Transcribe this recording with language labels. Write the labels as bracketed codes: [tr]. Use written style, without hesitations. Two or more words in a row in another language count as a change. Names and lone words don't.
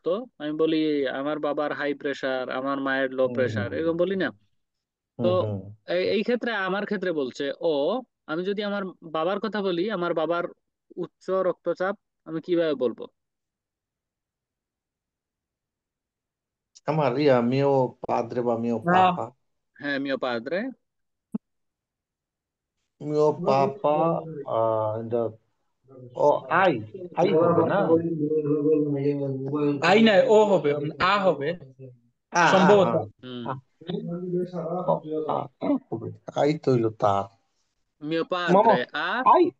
[bn] আমি বলি আমার বাবার হাই প্রেসার, আমার মায়ের লো প্রেসার, এরকম বলি না। তো হুম। এই ক্ষেত্রে আমার ক্ষেত্রে বলছে ও, আমি যদি আমার বাবার কথা বলি, আমার বাবার উচ্চ রক্তচাপ, আমি কিভাবে বলবো? আমার [it] mio padre [bn] বা mio Ah, [it] papa, হ্যাঁ, mio padre. mio papa [bn] in the ও আই আই হবে না? আই নাই, ও হবে, আ হবে আ সম্ভবত। হুম। আ ও, হবে আই তো হইলো তার [it] মিও [bn] মামা [it] padre a. আই